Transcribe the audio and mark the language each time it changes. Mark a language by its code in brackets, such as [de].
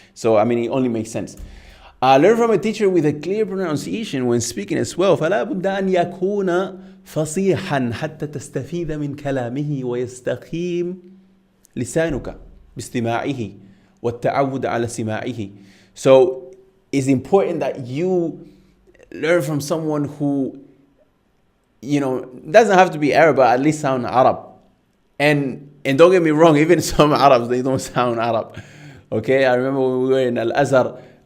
[en] So it only makes sense. Learn from a teacher with a clear pronunciation when speaking as well. [ar] فلا بد أن يكون فصيحا حتى تستفيد من كلامه ويستقيم لسانك باستماعه والتعود على سماعه. [en] So it's important that you learn from someone who, doesn't have to be Arab, but at least sound Arab. And don't get me wrong, even some Arabs, they don't sound Arab. Okay, I remember when we were in Al-Azhar,